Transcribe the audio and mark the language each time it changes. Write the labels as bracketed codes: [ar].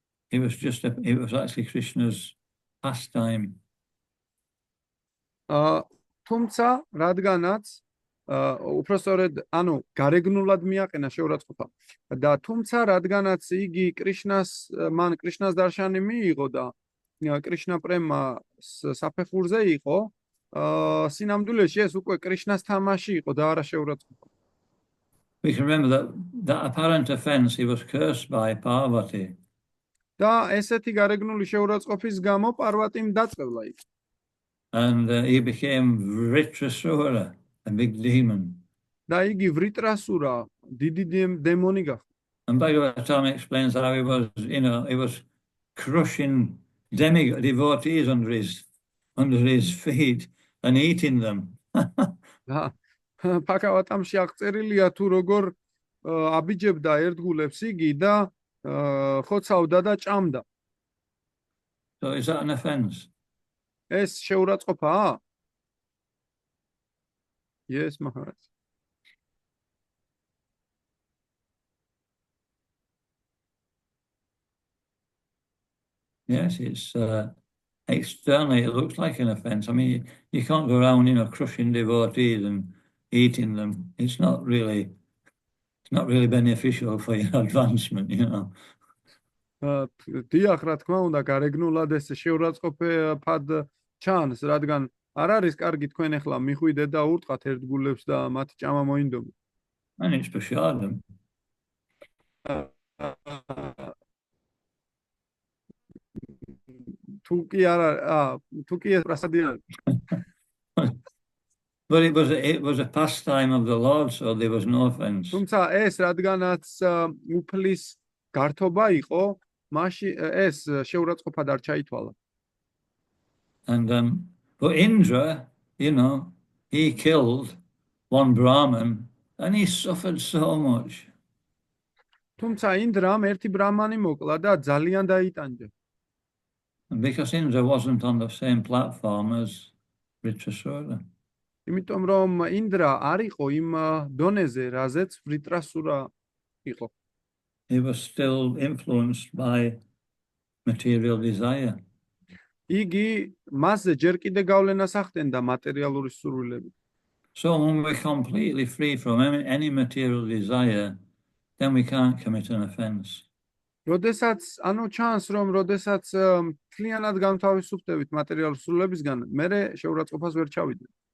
[en] It was actually Krishna's pastime. [ka] თუმცა რადგანაც უпростоრედ ანუ გარეგნულად მიაყენა შეურაცხყოფა და თუმცა რადგანაც იგი მან კრიშნას დარშანი მიიღო და კრიშნა პრემა საფეხურზე იყო, სინამდვილეში ეს უკვე კრიშნას თამაში იყო და არა შეურაცხყოფა. [en] We can remember that apparent offense he was cursed by Parvati. [ka] და ესეთი გარეგნული შეურაცხყოფის გამო პარვატიმ დაწყევლა იქ. [en] And he became Vritrasura, a big demon. [ka] და იგი ვრიტრასურა, დიდი დემონი გახდა. [en] And Bhagavatam explains how he was crushing devotees under his feet and eating them. [ka] ბჰაგავატამში აღწერილია თუ როგორ აბიჯებდა ერთგულებს იგი და ხოცავდა და ჭამდა. [en] So is that an offense? [ka] ეს შეურაცხყოფაა? [en] Yes, Maharaj. Yes, it's externally it looks like an offense. I mean, you can't go around, crushing devotees and eating them. It's not really beneficial for your advancement, [ka] დიახ, რა თქმა უნდა, გარეგნულად ეს შეურაცხყოფე ფად ჩანს, რადგან არ არის კარგი თქვენ ახლა მიხვიდეთ და ურტყათ ერთგულებს და მათი ჭამა მოინდომეთ. [en] And it's prashadam. [ka] თუკი ეს პრასადი არის. [en] But it was a pastime of the Lord, so there was no offense. [ka] თუმცა ეს რადგანაც უფლის გართობა იყო, მაშინ ეს შეურაცხყოფად არ ჩაითვალა. [en] And but Indra, he killed one Brahmin and he suffered so much. [ka] თუმცა ინდრამ ერთი ბრაჰმანი მოკლა და ძალიან დაიტანჯა. [en] And because Indra wasn't on the same platform as Vritrasura. [ka] იმიტომ რომ ინდრა არ იყო იმ დონეზე, რაზეც ვრიტრასურა იყო. [en] He was still influenced by material desire. [ka] იგი მასზე ჯერ კიდე გავლენას ახდენდა მატერიალური სურვილებით. [en] So when we're completely free from any material desire, then we can't commit an offense. [ka] როდესაც ჩანს რომ როდესაც მთლიანად გამთავისუფლდებით მატერიალურ სურვილებისგან, მე შეურაცხყოფას ვერ ჩავიდნენ.